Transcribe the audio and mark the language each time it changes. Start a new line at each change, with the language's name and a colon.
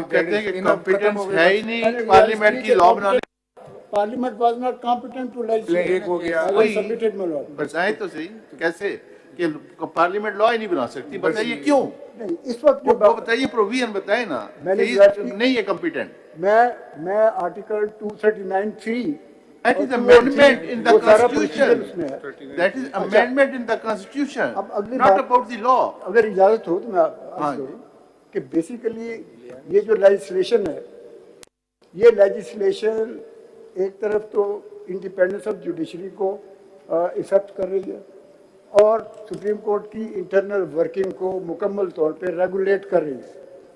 Urdu: آپ کہتے ہیں کہ کمپیٹنس ہے ہی نہیں پارلیمنٹ کی لا بنانے.
English: Parliament was not competent to legislate.
Urdu: ایک ہو گیا بتائیں تو صحیح کیسے کہ پارلیمنٹ لا ہی نہیں بنا سکتی, بتائیے کیوں؟ نہیں اس وقت وہ بتائیے پروویژن بتائیں نا نہیں ہے کمپیٹنٹ. میں article 239(3)
English: That is amendment in the constitution. That is amendment in the constitution, not about the law.
Urdu: اگر اجازت ہو تو میں آپ سے کہ بیسیکلی یہ جو لیجسلیشن ہے یہ لیجسلیشن ایک طرف تو انڈیپینڈنس آف جوڈیشری کو افیکٹ کر رہی ہے اور سپریم کورٹ کی انٹرنل ورکنگ کو مکمل طور پہ ریگولیٹ کر رہی ہے.